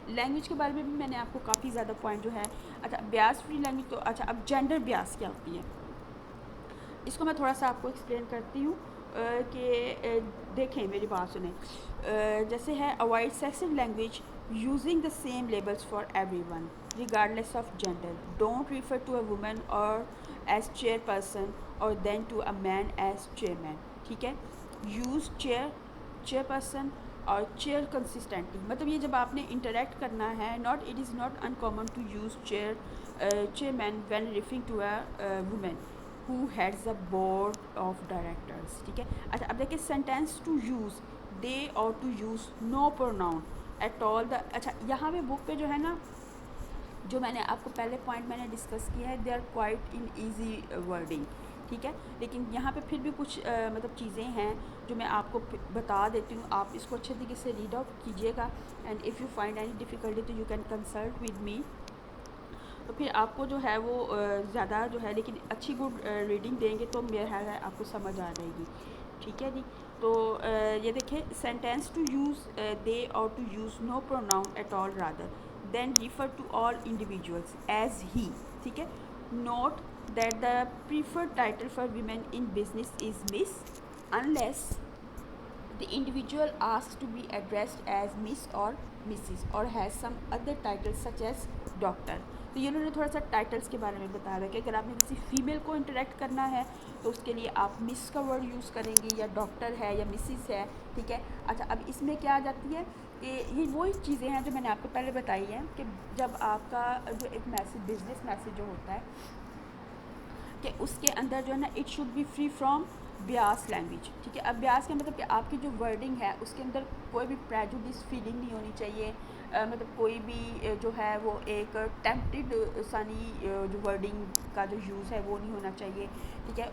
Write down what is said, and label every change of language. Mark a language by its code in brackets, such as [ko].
[ur] Language کے بارے میں بھی میں نے آپ کو کافی زیادہ پوائنٹ جو ہے. اچھا بیاس فری لینگویج تو اچھا اب جینڈر بیاس کیا ہوتی ہے اس کو میں تھوڑا سا آپ کو ایکسپلین کرتی ہوں کہ دیکھیں میری بات سنیں. [en] جیسے ہے avoid sexist language using the same labels for everyone regardless of gender. Don't refer to a woman or as chairperson or then to a man as chairman, ٹھیک ہے. Use chairperson اور chair consistently, [ur] مطلب یہ جب آپ نے interact کرنا ہے [en] it is not uncommon to use chairman when referring to a woman who heads a board of directors, ٹھیک ہے. [ur] اچھا اب دیکھیں [en] Sentence to use they or to use no pronoun at all. [ur] اچھا یہاں پہ بک پہ جو ہے نا جو میں نے آپ کو پہلے پوائنٹ میں نے ڈسکس کیا ہے [en] they are quite an easy wording, [ur] ٹھیک ہے. لیکن یہاں پہ پھر بھی کچھ مطلب چیزیں ہیں جو میں آپ کو بتا دیتی ہوں, آپ اس کو اچھے طریقے سے ریڈ آؤٹ کیجیے گا. [en] And if you find any difficulty تو you can consult with me. [ur] تو پھر آپ کو جو ہے وہ زیادہ جو ہے لیکن اچھی گڈ ریڈنگ دیں گے تو میرا خیال ہے آپ کو سمجھ آ جائے گی, ٹھیک ہے جی. تو یہ دیکھیں [en] Sentence to use they اور to use no pronoun at all rather than refer to all individuals as he, ٹھیک ہے. Note that the preferred title for women in business is Ms unless the individual asks to be addressed as Miss or Mrs. or has some other titles such as Doctor. [ur] تو یہ انہوں نے تھوڑا سا titles کے بارے میں بتایا ہے کہ اگر آپ نے کسی فیمیل کو انٹریکٹ کرنا ہے تو اس کے لیے آپ مس کا ورڈ یوز کریں گی یا ڈاکٹر ہے یا مسز ہے, ٹھیک ہے. اچھا اب اس میں کیا آ جاتی ہے کہ یہ وہی چیزیں ہیں جو میں نے آپ کو پہلے بتائی ہیں کہ جب آپ کا جو ایک میسج بزنس میسج جو ہوتا ہے کہ اس کے اندر جو ہے نا [en] it should be free from bias language, [ur] ٹھیک ہے. اب بیاس کا مطلب کہ آپ کی جو ورڈنگ ہے اس کے اندر کوئی بھی پریجوڈس فیلنگ نہیں ہونی چاہیے, مطلب کوئی بھی جو ہے وہ ایک ٹیمپٹڈ ثانی جو ورڈنگ کا جو یوز ہے وہ نہیں ہونا چاہیے, ٹھیک ہے.